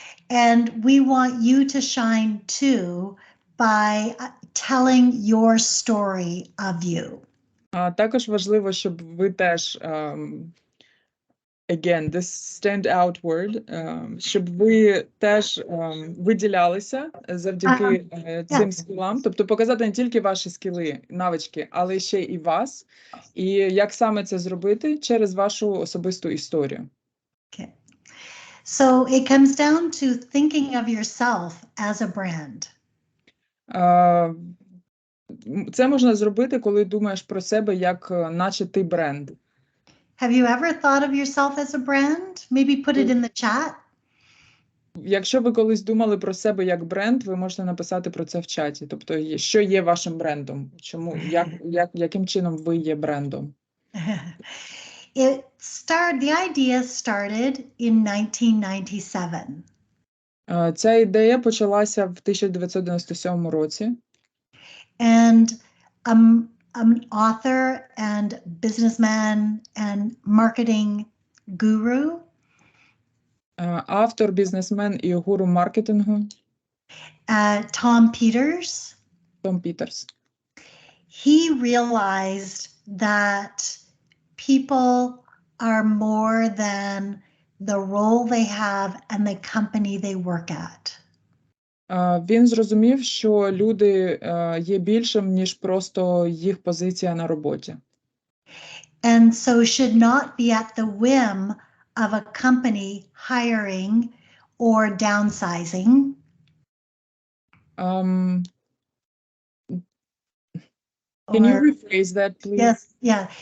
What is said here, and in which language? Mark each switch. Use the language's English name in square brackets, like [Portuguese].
[English] And we want you to shine too by telling your story of you. [Ukrainian] Також важливо, щоб ви теж [English] again, this stand out word, [Ukrainian] щоб ви теж виділялися завдяки цим скілам, тобто показати не тільки ваші скіли, навички, але ще і вас. І як саме це зробити? Через вашу особисту історію. [English] Okay. So it comes down to thinking of yourself as a brand. [Ukrainian] Це можна зробити, коли думаєш про себе, як наче ти бренд. [English] Have you ever thought of yourself as a brand? Maybe put it in the chat. [Ukrainian] Якщо ви колись думали про себе як бренд, ви можете написати про це в чаті. Тобто, що є вашим брендом? Чому, яким чином ви є брендом? [English] The idea started in 1997. [Ukrainian] Ця ідея почалася в 1997 році. [English] And an author and businessman and marketing guru. [Ukrainian] Автор, бізнесмен і гуру маркетингу [English] Tom Peters. [Ukrainian] Том Пітерс. [English] He realized that people are more than the role they have and the company they work at. [Ukrainian] Він зрозумів, що люди є більшим, ніж просто їх позиція на роботі. [English] And so should not be at the whim of a company hiring or downsizing. Can you rephrase that, please? Yes, yeah.